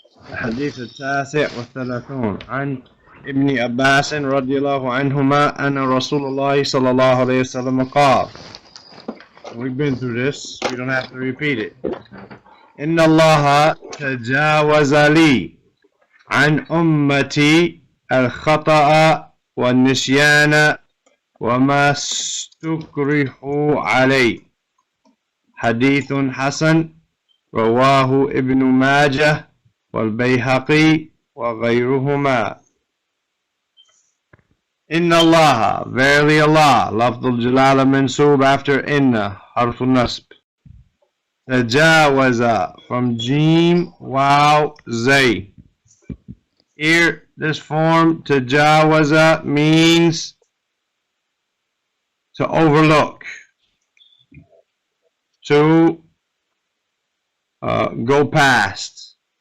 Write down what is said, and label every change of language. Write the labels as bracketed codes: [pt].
[ar] الحديث 39 عن ابن عباس رضي الله عنهما أن رسول الله صلى الله عليه وسلم قال. [en] We've been through this, we don't have to repeat it. [ar] إن الله تجاوز لي عن أمتي الخطأ والنسيان وما استكرهوا عليه. حديث حسن رواه ابن ماجه والبيهقي وغيرهما. إن الله, verily Allah, لفظ الجلالة منصوب after إن, حرف النصب. [en] تجاوز, from jim, wow, zay. Here, this form, tajawaza, means to overlook, to go past.